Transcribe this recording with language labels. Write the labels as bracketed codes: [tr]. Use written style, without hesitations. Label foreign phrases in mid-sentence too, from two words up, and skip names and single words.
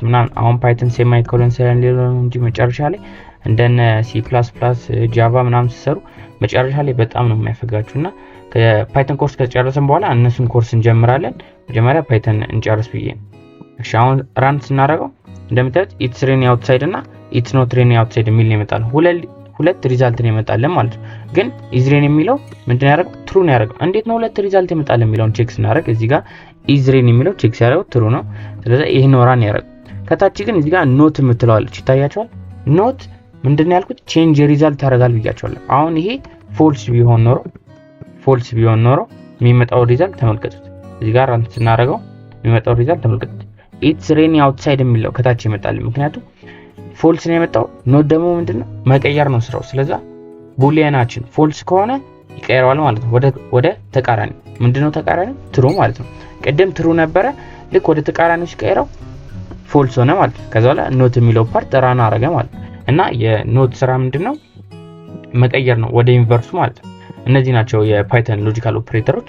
[am] ምናምን አሁን ፓይተን ሴማይኮሎን ሳይሆን ሌላ ነው እንጂ መጨረሻ ላይ እንደነ C++ ጃቫ ምናምን ሲሰሩ መጨረሻ ላይ በጣም ነው የሚያፈጋችሁና ከፓይተን ኮርስ ከጨረሰን በኋላ እነሱን ኮርስ እንጀምራለን። መጀመሪያ ፓይተን እንጨርስ ብዬ ነው። እሺ አሁን ራን ስናደርገው እንደምታዩት [en] it's rainy outside [am] እና [en] it's not rainy outside [am] የሚል ነው የመጣው። ሁለት ሪዛልት ነው የመጣለን ማለት ነው። ግን [en] is rainy [am] የሚለው ምንድነው ያደረገው ትሩ ነው ያደረገው። እንዴት ነው ሁለት ሪዛልት የመጣለን የሚለውን ቼክ ስናደርግ እዚህ ጋር [en] is rainy [am] የሚለው ቼክ ሲያደርገው ትሩ ነው። ስለዚህ ይሄ ነው ራን ያደረገው። ከታች ግን እዚህ ጋር ኖት የምትለዋለች ይታያችኋል። ኖት ምንድነው ያልኩት [en] change result [am] ያደርጋል ብያችኋለሁ። አሁን ይሄ ፎልስ ቢሆን ኖሮ የሚመጣው ሪዛልት ተመልከቱት። እዚህ ጋር ራን ስናደርገው የሚመጣው ሪዛልት ተመልከቱት። [en] it's rainy outside [am] የሚለው ከታች ይመጣል። ምክንያቱም ፎልስ ነው የመጣው። ኖት ደግሞ ምንድነው መቀየር ነው ስራው። ስለዚህ ቡሊየናችን ፎልስ ከሆነ ይቀየራል ማለት ነው። ወደ ተቃራኒ ምንድነው ተቃራኒ ትሩ ማለት ነው። ቀደም ትሩ ነበረ ልክ ወደ ተቃራኒው ሲቀየረው ፎልስ ሆነ ማለት ነው። ከዛ በኋላ ኖት የሚለው ፓርት ራን አረገ ማለት ነው። እና የኖት ስራ ምንድነው መቀየር ነው ወደ ኢንቨርሱ ማለት ነው። እነዚህ ናቸው የፓይተን [en] logical operators።